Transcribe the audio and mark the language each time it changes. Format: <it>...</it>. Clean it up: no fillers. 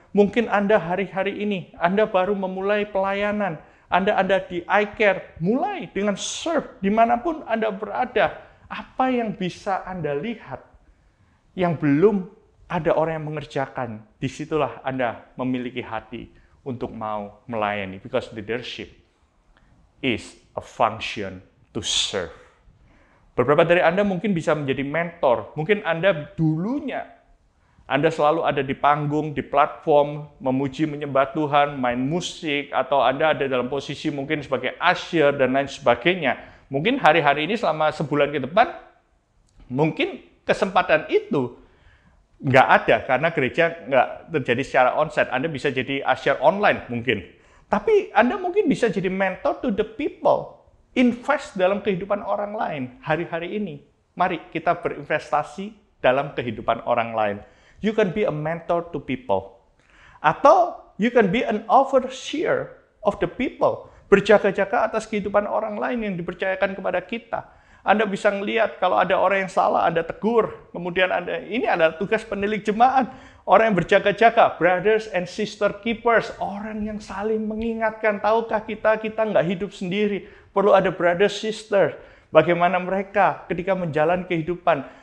<id>Mungkin Anda hari-hari ini, Anda baru memulai pelayanan. Anda di iCare, mulai dengan serve dimanapun Anda berada. Apa yang bisa Anda lihat yang belum ada orang yang mengerjakan, disitulah Anda memiliki hati untuk mau melayani.</id> <en>Because leadership is a function to serve.</en> <id>Beberapa dari Anda mungkin bisa menjadi mentor. Mungkin Anda dulunya Anda selalu ada di panggung, di platform, memuji, menyembah Tuhan, main musik, atau Anda ada dalam posisi mungkin sebagai usher, dan lain sebagainya. Mungkin hari-hari ini selama sebulan ke depan, mungkin kesempatan itu nggak ada, karena gereja nggak terjadi secara onsite. Anda bisa jadi usher online mungkin. Tapi Anda mungkin bisa jadi</id> <en>mentor to the people.</en> <id>Invest dalam kehidupan orang lain hari-hari ini. Mari kita berinvestasi dalam kehidupan orang lain.</id> <en>You can be a mentor to people.</en> <id>Atau</id> <en>you can be an overseer of the people.</en> <id>Berjaga-jaga atas kehidupan orang lain yang dipercayakan kepada kita. Anda bisa melihat kalau ada orang yang salah, Anda tegur. Kemudian ini adalah tugas penilik jemaat. Orang yang berjaga-jaga,</id> <en>brothers and sister keepers.</en> <id>Orang yang saling mengingatkan, tahukah kita nggak hidup sendiri. Perlu ada</id> <en>brother sister.</en> <id>Bagaimana mereka ketika menjalani kehidupan.</id>